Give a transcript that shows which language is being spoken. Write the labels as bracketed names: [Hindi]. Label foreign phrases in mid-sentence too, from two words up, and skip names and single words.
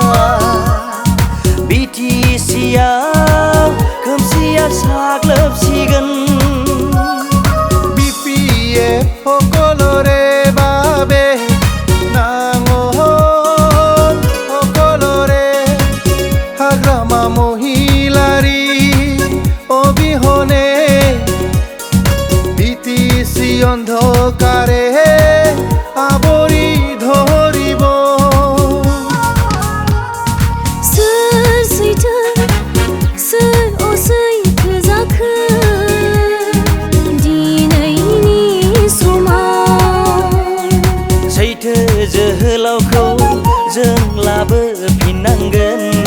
[Bodo] बिटिसिआव खोमसिया साग्लोबसिगोन [Assamese] BPF সকলৰে বাবে নাঙল সকলৰে হাগ্ৰামা মহিলাৰী অবিহনে বিটিচি অন্ধকাৰে আৱৰি ধৰিব [Bodo] सोर सैथो सोर असैथो जाखो दिनैनि समाव सैथो जोहोलावखौ जों लाबोफिननांगोन